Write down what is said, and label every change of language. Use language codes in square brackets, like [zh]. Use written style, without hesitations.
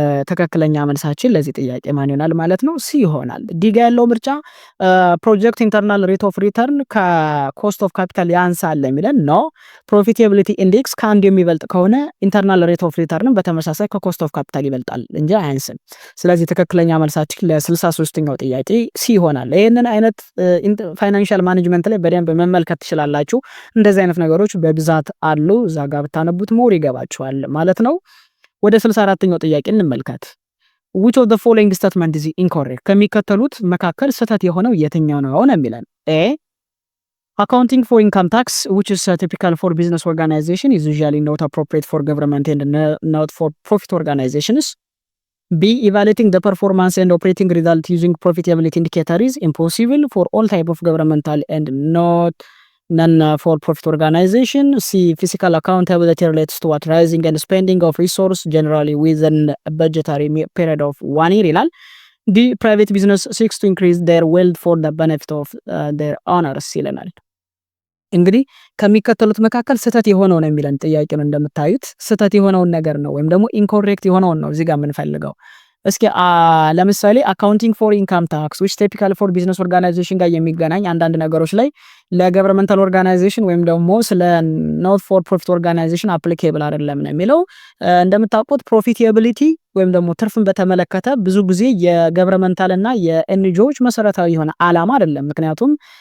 [am] ትክክለኛ መልሳችን ለዚህ ጥያቄ ማን ይሆናል ማለት ነው? ሲ ይሆናል። ዲጋ ያለው ምርጫ ፕሮጀክት ኢንተርናል ሬት ኦፍ ሪተርን ከኮስት ኦፍ ካፒታል ያንሳል የሚለን ኖ። ፕሮፊታቢሊቲ ኢንዴክስ ከአንድ የሚበልጥ ከሆነ ኢንተርናል ሬት ኦፍ ሪተርን በተመሳሳይ ከኮስት ኦፍ ካፒታል ይበልጣል እንጂ አያንስም። ስለዚህ ትክክለኛ መልሳችን ለ63ኛው ጥያቄ ሲ ይሆናል። ይህንን አይነት ፋይናንሻል ማኔጅመንት ላይ በደንብ መመልከት ትችላላችሁ። እንደዚህ አይነት ነገሮች በብዛት አሉ። እዛ ጋር ብታነቡት ሞር ይገባችኋል ማለት ነው። ወደ 64ኛው ጥያቄ እንመልከት። [en] which of the following statement is incorrect? [am] ከሚከተሉት መካከል ስህተት የሆነው የትኛው ነው ነው የሚለን [en] a accounting for income tax which is typical for business organization is usually not appropriate for government and not for profit organizations. b evaluating the performance and operating result using profitability indicator is impossible for all type of governmental and not none for profit organization. C fiscal accountability relates to what rising and spending of resource generally within a budgetary period of 1 year ይላል። ዲ ፕራይቬት ቢዝነስ ሲክስ ቱ ኢንክሪዝ ዴር ዌልት ፎር ዘ ቤኔፊት ኦፍ ዴር ኦነርስ [am] ይለናል። እንግዲህ ከሚከተሉት መካከል ስህተት የሆነው ነው የሚለን ጥያቄ ነው። እንደምታዩት ስህተት የሆነውን ነገር ነው ወይም ደግሞ ኢንኮሬክት የሆነውን ነው እዚህ ጋር የምንፈልገው። እስኪ ለምሳሌ [en] አካውንቲንግ ፎር ኢንካም ታክስ ዊች ቲፒካል ፎር ቢዝነስ ኦርጋናይዜሽን [am] ጋር የሚገናኝ አንዳንድ ነገሮች ላይ ለገቨርንመንታል ኦርጋናይዜሽን ወይም ደግሞ ስለ ኖት ፎር ፕሮፊት ኦርጋናይዜሽን አፕሊኬብል አይደለም ነው የሚለው። እንደምታውቁት ፕሮፊታቢሊቲ ወይም ደግሞ ትርፍን በተመለከተ ብዙ ጊዜ የገቨርንመንታል እና የኤንጂኦዎች መሰረታዊ የሆነ አላማ አይደለም። ምክንያቱም